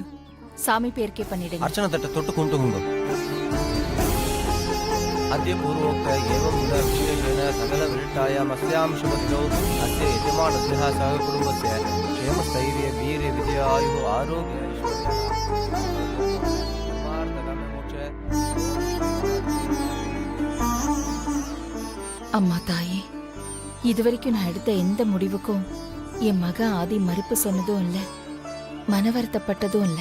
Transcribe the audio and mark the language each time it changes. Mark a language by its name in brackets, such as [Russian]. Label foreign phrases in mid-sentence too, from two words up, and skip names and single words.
[Tamil] சாமி பேருக்கே பண்ணிடுங்க. அர்ச்சனை தட்டை தொட்டு கும்பிட்டுங்க. [Sanskrit] अद्य पूर्वोक्त एवं विशेषेण सकल विरट्टायाम् अस्यां शुभदिनौ अस्य यजमानस्य सह कुटुम्बस्य क्षेमस्थैर्य वीर्य विजयायुः आरोग्य [Tamil] அம்மா தாயே, இதுவரைக்கும் நான் எடுத்த எந்த முடிவுக்கும் என் மக ஆதி மறுப்பு சொன்னதும் இல்ல, மன வருத்தப்பட்டதும் இல்ல.